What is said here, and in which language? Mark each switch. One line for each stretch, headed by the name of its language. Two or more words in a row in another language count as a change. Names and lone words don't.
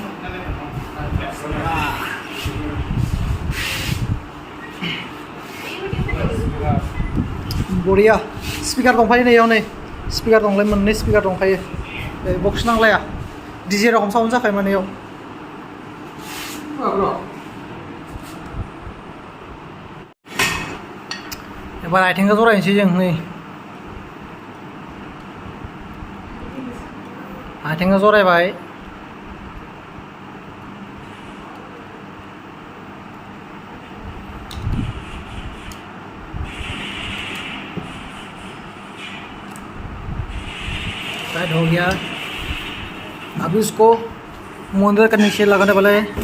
Bodo: बरिया स्पिकार दंफायो नै इयाव नै स्पिकार दंलाय मोननै स्पिकार दंखायो बक्स नांलाया डिजे रखम साउन्ड जाखायो माने इयाव एबार आथिंखौ जरायनोसै जों नै आथिंखौ जरायबाय
Hindi: टाइट हो गया अब इसको मुंदर के नीचे लगाने वाले